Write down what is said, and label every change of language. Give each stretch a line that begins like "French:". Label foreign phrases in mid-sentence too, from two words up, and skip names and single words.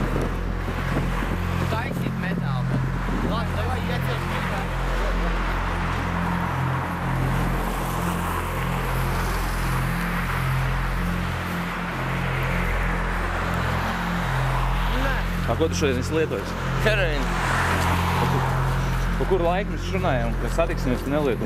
Russian: Тайсит металл, бля. Ладно, давай, я тебя жду.
Latvian: Ko tu šodien esi lietojis? Heroīnu. Pa kuru laiku mēs runājam, ka satiksimies tu nelietos?